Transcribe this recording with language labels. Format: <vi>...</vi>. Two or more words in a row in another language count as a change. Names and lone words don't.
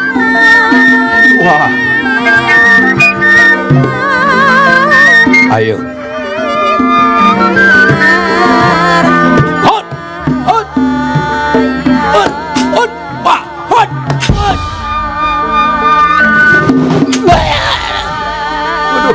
<en>Wah. Ayo. Hot. Hot. Hot. Hot. Wah, hot. Hot. Waduh.</en>